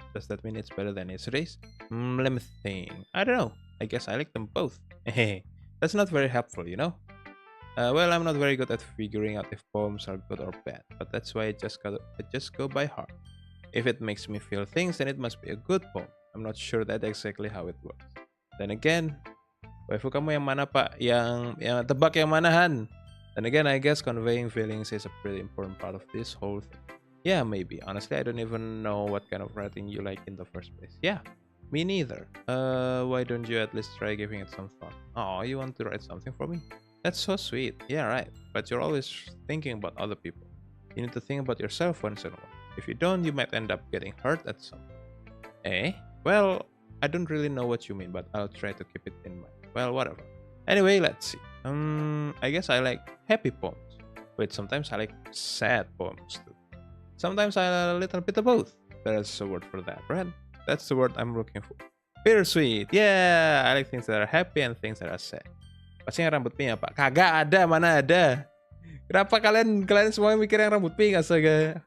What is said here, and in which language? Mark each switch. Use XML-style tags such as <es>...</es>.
<en>Does that mean it's better than yesterday's? Let me think. I don't know. I guess I like them both. That's not very helpful, you know? Well, I'm not very good at figuring out if poems are good or bad, but that's why I just go by heart. If it makes me feel things, then it must be a good poem. I'm not sure that's exactly how it works. Then again,</en> <id>waifu kamu yang mana pak? Yang tebak yang mana Han?</id> <en>Then again, I guess conveying feelings is a pretty important part of this whole thing. Yeah, maybe. Honestly, I don't even know what kind of writing you like in the first place. Yeah, me neither. Why don't you at least try giving it some thought? Oh, you want to write something for me? That's so sweet. Yeah, right. But you're always thinking about other people. You need to think about yourself once in a while. If you don't, you might end up getting hurt at some point. Well, I don't really know what you mean, but I'll try to keep it in mind. Well, whatever. Anyway, let's see. I guess I like happy poems. Wait, sometimes I like sad poems too. Sometimes I like a little bit of both. There's a word for that, right? That's the word I'm looking for. Bittersweet. Yeah, I like things that are happy and things that are sad.</en> <id>Pasti yang rambut pink apa? Kagak ada, mana ada. Kenapa kalian semua mikir yang rambut pink astaga?</id>